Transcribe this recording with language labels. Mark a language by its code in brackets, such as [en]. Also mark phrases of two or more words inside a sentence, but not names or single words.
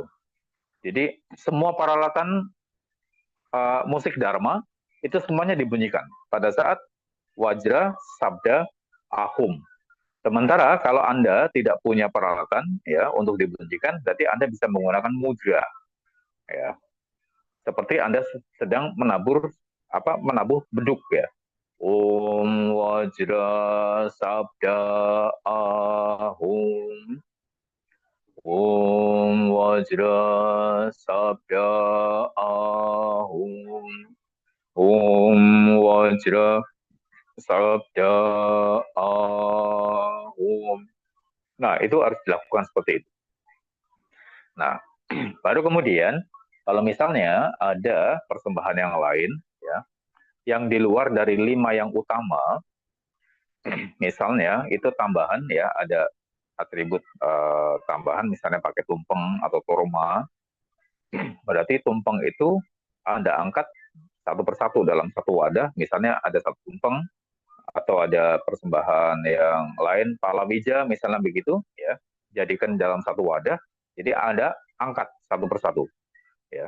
[id] Jadi semua peralatan musik dharma itu semuanya dibunyikan pada saat [sa] Wajra Sabda Ahum. [id] Sementara kalau Anda tidak punya peralatan ya untuk dibunyikan, berarti Anda bisa menggunakan mudra ya. Seperti Anda sedang menabuh beduk ya. [sa] Om Wajra Sabda Ahum. Om Wajra Sabda Ahum. Om Wajra Sabda Ahum. [id] Nah, itu harus dilakukan seperti itu. Nah, baru kemudian kalau misalnya ada persembahan yang lain ya, yang di luar dari 5 yang utama, misalnya itu tambahan ya, ada atribut tambahan misalnya pakai tumpeng atau kurma, berarti tumpeng itu Anda angkat satu persatu dalam satu wadah, misalnya ada satu tumpeng atau ada persembahan yang lain, palawija misalnya begitu ya, jadikan dalam satu wadah, jadi Anda angkat satu persatu ya.